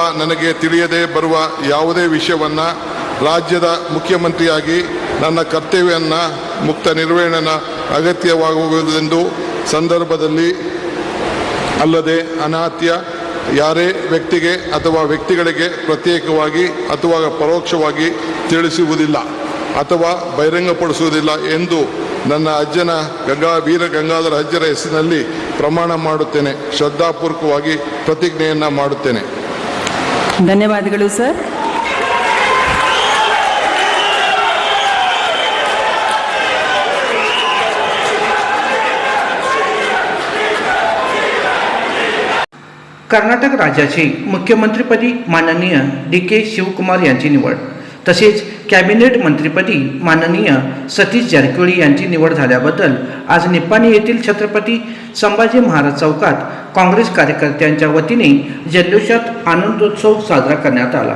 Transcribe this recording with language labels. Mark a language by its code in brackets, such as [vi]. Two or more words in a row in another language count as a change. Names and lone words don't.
[kn] ನನಗೆ ತಿಳಿಯದೇ ಬರುವ ಯಾವುದೇ ವಿಷಯವನ್ನು ರಾಜ್ಯದ ಮುಖ್ಯಮಂತ್ರಿಯಾಗಿ ನನ್ನ ಕರ್ತವ್ಯವನ್ನು ಮುಕ್ತ ನಿರ್ವಹಣೆ ಅಗತ್ಯವಾಗುವುದೆಂದು ಸಂದರ್ಭದಲ್ಲಿ ಅಲ್ಲದೆ ಅನಾತ್ಯ ಯಾರೇ ವ್ಯಕ್ತಿಗೆ ಅಥವಾ ವ್ಯಕ್ತಿಗಳಿಗೆ ಪ್ರತ್ಯೇಕವಾಗಿ ಅಥವಾ ಪರೋಕ್ಷವಾಗಿ ತಿಳಿಸುವುದಿಲ್ಲ ಅಥವಾ ಬಹಿರಂಗಪಡಿಸುವುದಿಲ್ಲ ಎಂದು ನನ್ನ ಅಜ್ಜನ ವೀರ ಗಂಗಾಧರ ಅಜ್ಜರ ಹೆಸರಿನಲ್ಲಿ ಪ್ರಮಾಣ ಮಾಡುತ್ತೇನೆ। ಶ್ರದ್ಧಾಪೂರ್ವಕವಾಗಿ ಪ್ರತಿಜ್ಞೆಯನ್ನು ಮಾಡುತ್ತೇನೆ। ಧನ್ಯವಾದಗಳು ಸರ್। [mr] कर्नाटक राज्याचे मुख्यमंत्रीपदी माननीय डी.के. शिवकुमार यांची निवड, तसेच कॅबिनेट मंत्रीपदी माननीय सतीश जारकिहोळी यांची निवड झाल्याबद्दल आज निप्पाणी येथील छत्रपती संभाजी महाराज चौकात काँग्रेस कार्यकर्त्यांच्या वतीने जल्लोषात आनंदोत्सव साजरा करण्यात आला।